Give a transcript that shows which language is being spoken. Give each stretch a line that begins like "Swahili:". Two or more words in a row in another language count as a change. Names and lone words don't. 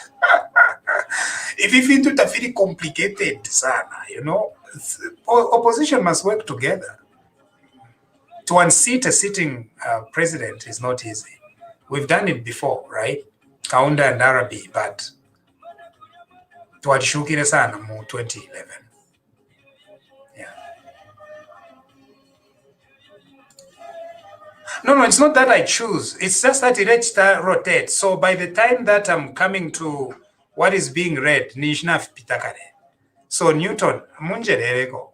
English: If you feel it very complicated, sana, you know, opposition must work together. To unseat a sitting president is not easy. We've done it before, right? Kaunda and Arabi, but
Bemba: tuwashukire sana mu
English: 2011. Yeah. No, it's not that I choose. It's just that it rotates. So by the time that I'm coming to what is being read,
Bemba: nishna pitakare.
English: So Newton, munjereko.